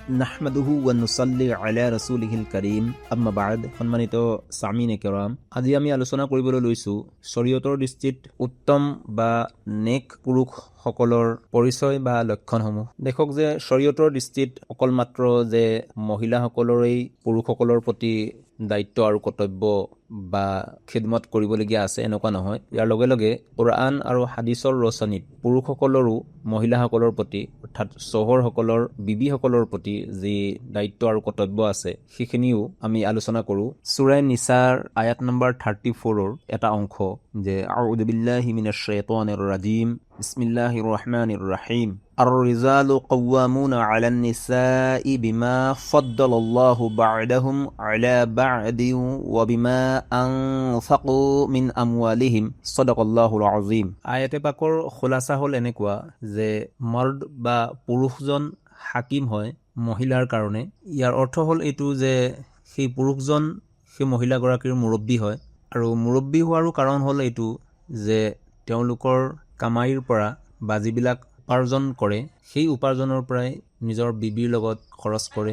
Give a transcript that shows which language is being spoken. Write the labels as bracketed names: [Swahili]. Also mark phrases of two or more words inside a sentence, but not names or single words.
[Arabic] نحمده ونصلي على رسوله الكريم أما بعد. [Assamese] সম্মানিত [Urdu] سامعینِ کرام, [Assamese] আজি আমি আলোচনা কৰিবলৈ লৈছোঁ শৰীয়তৰ দৃষ্টিত উত্তম বা নেক পুৰুষসকলৰ পৰিচয় বা লক্ষণসমূহ। দেখক যে শৰীয়তৰ দৃষ্টিত অকল মাত্ৰ যে মহিলাসকলৰেই পুৰুষসকলৰ প্ৰতি দায়িত্ব আৰু কৰ্তব্য বা খিদমত কৰিবলগীয়া আছে এনেকুৱা নহয়। ইয়াৰ লগে লগে কোৰআন আৰু হাদিছৰ ৰচনীত পুৰুষসকলৰো মহিলাসকলৰ প্ৰতি অৰ্থাৎ চহৰসকলৰ বিবিসকলৰ প্ৰতি যি দায়িত্ব আৰু কৰ্তব্য আছে সেইখিনিও আমি আলোচনা কৰোঁ। সূৰা নিছাৰ আয়াত নম্বৰ 34ৰ এটা অংশ যে [Arabic] أعوذ بالله من الشيطان الرجيم بسم الله الرحمن الرحيم الرجال قوامون على النساء بما فضل الله بعضهم على بعض وبما أنفقوا من أموالهم صدق الله العظيم. [Assamese] আয়াতে পাকৰ খোলাসা হ'ল এনেকুৱা যে মৰ্দ বা পুৰুষজন হাকিম হয় মহিলাৰ কাৰণে। ইয়াৰ অৰ্থ হ'ল এইটো যে সেই পুৰুষজন সেই মহিলাগৰাকীৰ মুৰব্বী হয়, আৰু মুৰব্বী হোৱাৰো কাৰণ হ'ল এইটো যে তেওঁলোকৰ কামাইৰ পৰা বা যিবিলাক উপাৰ্জন কৰে সেই উপাৰ্জনৰ পৰাই নিজৰ বিবিৰ লগত খৰচ কৰে।